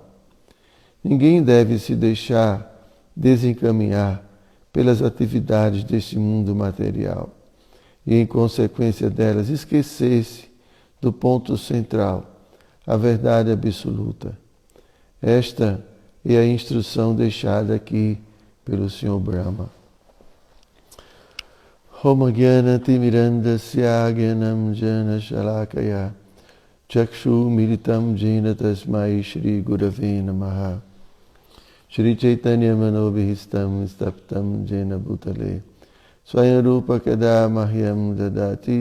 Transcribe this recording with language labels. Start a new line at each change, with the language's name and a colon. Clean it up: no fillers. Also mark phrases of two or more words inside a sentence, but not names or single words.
Portuguese: Ninguém deve se deixar desencaminhar pelas atividades deste mundo material e, em consequência delas, esquecer-se do ponto central, a verdade absoluta. Esta é a instrução deixada aqui pelo Sr. Brahma.
Sanskrit: Om Gyana Timirandasya Gyanam Jana Shalakaya Chakshu Militam Jena Tasmai Shri Gurave Namaha Shri Chaitanya Manobhihistam Staptam Jena Bhutale Swayarupa Kada Mahyam Dadati